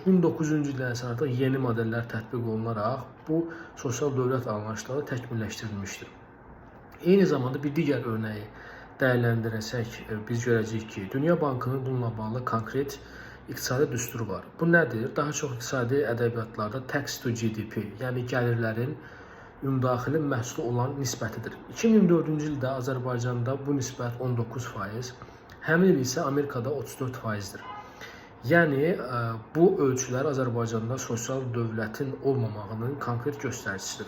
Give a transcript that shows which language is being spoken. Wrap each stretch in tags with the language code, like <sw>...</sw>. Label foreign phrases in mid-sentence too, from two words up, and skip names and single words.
<az>1900-cü ildən isə artıq yeni modellər tətbiq olunaraq bu sosial dövlət anlayışları təkmilləşdirilmişdir. Eyni zamanda bir digər örnəyi dəyərləndirəsək, biz görəcəyik ki, Dünya Bankının bununla bağlı konkret iqtisadi düsturu var. Bu nədir? Daha çox iqtisadi ədəbiyyatlarda</az> <en>tax to GDP,</en> <az>yəni gəlirlərin ümumdaxili məhsulu olan nisbətidir. 2004-cü ildə Azərbaycanda bu nisbət 19%, həmin il isə Amerikada 34%-dir. Yəni, bu ölçülər Azərbaycanda sosial dövlətin olmamağının konkret göstəricisidir.</az>